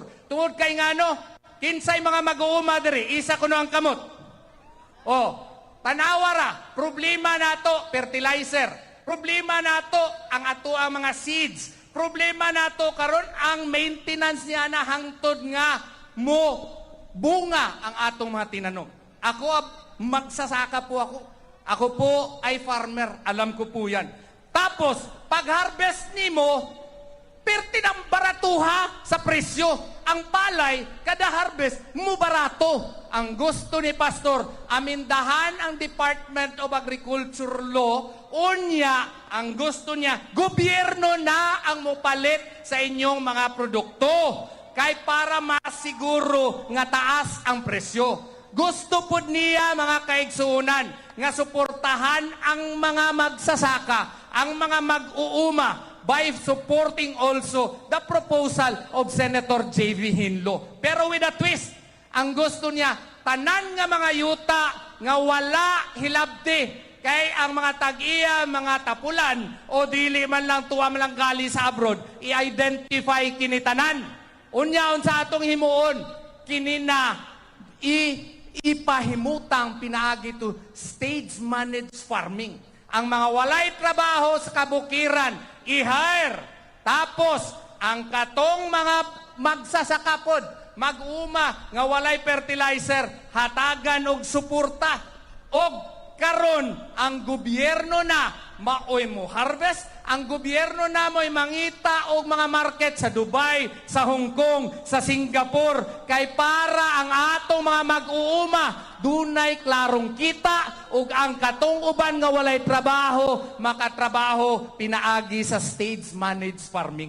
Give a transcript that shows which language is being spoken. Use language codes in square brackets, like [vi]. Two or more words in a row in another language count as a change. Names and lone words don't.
[ceb] Tungod kay ngano, kinsay mga mag-uuma diri, isa kuno ang kamot. Tanawara, problema nato fertilizer. Problema nato ang ato ang mga seeds. Problema nato karon ang maintenance niya na hangtod nga mo bunga ang atong mga tinanom. [tl] Ako magsasaka po ako. Ako po ay farmer, alam ko po 'yan. [ceb] Tapos pag-harvest nimo, pertinang baratuha sa presyo. Ang palay, kada harvest, mo barato. Ang gusto ni Pastor, amindahan ang Department of Agriculture Law, unya, ang gusto niya, gobyerno na ang mupalit sa inyong mga produkto. Kay para masiguro nga taas ang presyo. Gusto po niya, mga kaigsuunan, nga suportahan ang mga magsasaka, ang mga mag-uuma, [en] by supporting also the proposal of Senator J.V. Hinlo. Pero with a twist, [ceb] ang gusto niya, tanan nga mga yuta nga wala hilabti kay ang mga tag-iya, mga tapulan o dili man lang tuwa man lang gali sa abroad, i-identify kinitanan. Unyaon sa atong himuon, kinina ipahimutang pinaagi to [en] stage managed farming. [ceb] Ang mga walay trabaho sa kabukiran, i-hire. Tapos, ang katong mga magsasakapod, mag-uma nga walay fertilizer, hatagan og suporta. Og karon ang gobyerno na maoy mo harvest, ang gobyerno na mo'y mangita og mga market sa Dubai, sa Hong Kong, sa Singapore, kay para ang atong mga mag-uuma dunay klarong kita ug ang katong uban nga walay trabaho, makatrabaho pinaagi sa [en] stage managed farming.